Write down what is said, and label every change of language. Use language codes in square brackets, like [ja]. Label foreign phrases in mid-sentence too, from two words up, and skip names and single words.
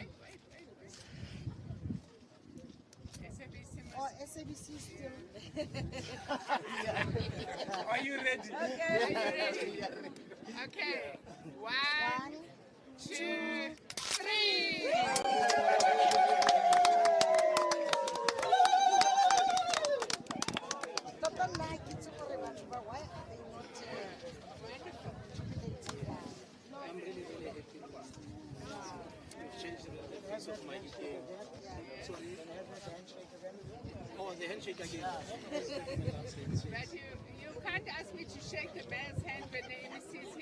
[en] Oh, SABC still. Are you ready? Okay. Okay. 1, 2, 3. [tn] Tota nna ha ke itse gore batho ba, [en] why are they not jubilating that? I'm really, really happy. You've changed the face of my game. Sorry. Oh, the handshake again. But you can't ask me to shake the man's hand when the MEC is here.